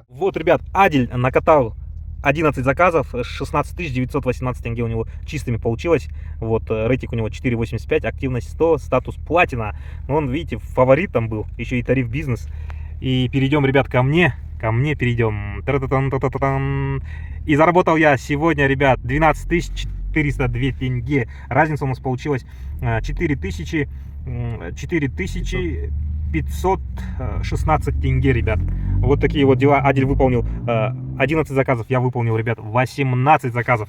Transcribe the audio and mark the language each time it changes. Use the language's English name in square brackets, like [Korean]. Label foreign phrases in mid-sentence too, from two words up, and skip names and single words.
[Russian] Вот, ребят, Адель накатал 11 заказов, 16 918 тенге у него чистыми получилось. Вот, рейтинг у него 4.85, активность 100, статус платина. Он, видите, фаворит там был, еще и тариф бизнес. И перейдем, ребят, ко мне. ко мне перейдем. Та-та-та-та-та-та-тан. И заработал я сегодня, ребят, 12 402 тенге. Разница у нас получилась 4516 тенге, ребят. Вот такие вот дела. Адиль выполнил 11 заказов, я выполнил, ребят, 18 заказов.